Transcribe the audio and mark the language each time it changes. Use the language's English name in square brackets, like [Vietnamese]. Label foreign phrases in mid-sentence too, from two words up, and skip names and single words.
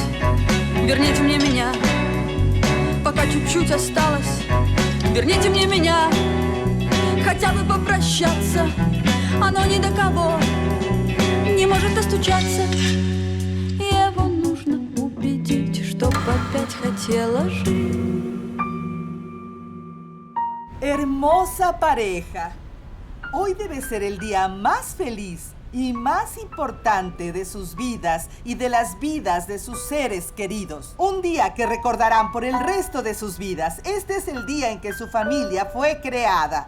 [Russian] Верните мне меня, пока чуть-чуть осталось. Верните мне меня, хотя бы попрощаться. Оно ни до кого не может достучаться. Его нужно убедить, чтоб опять хотела жить. [Spanish] Hermosa pareja, hoy debe ser el día más feliz y más importante de sus vidas y de las vidas de sus seres queridos. Un día que recordarán por el resto de sus vidas. Este es el día en que su familia fue creada.